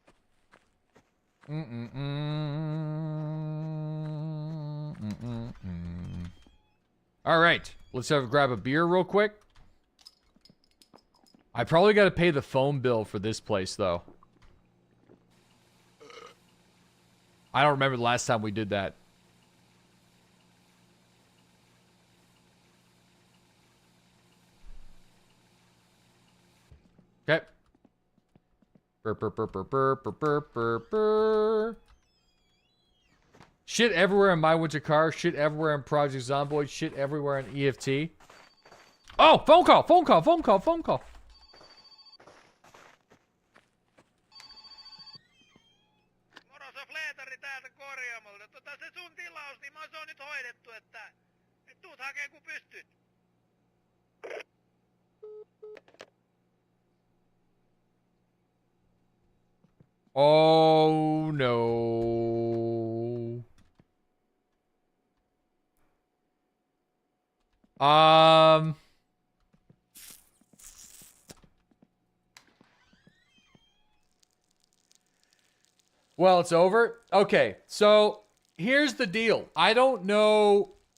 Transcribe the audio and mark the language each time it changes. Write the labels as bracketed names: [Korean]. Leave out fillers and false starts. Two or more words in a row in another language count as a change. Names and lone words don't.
[English] All right. Let's grab a beer real quick. I probably got to pay the phone bill for this place, though. I don't remember the last time we did that. Okay. Burr, burr, burr, burr, burr, burr, burr, burr, burr. Shit everywhere in My Winter Car. Shit everywhere in Project Zomboid. Shit everywhere in EFT. Oh, phone call, phone call, phone call, phone call. [Finnish] Moroso Fleetari täältä korjaamolta. Se sun tilaus, niin se on nyt hoidettu, että tuut hakee kun pystyt. [English] Oh no. Well, it's over. Okay, so here's the deal. I don't know.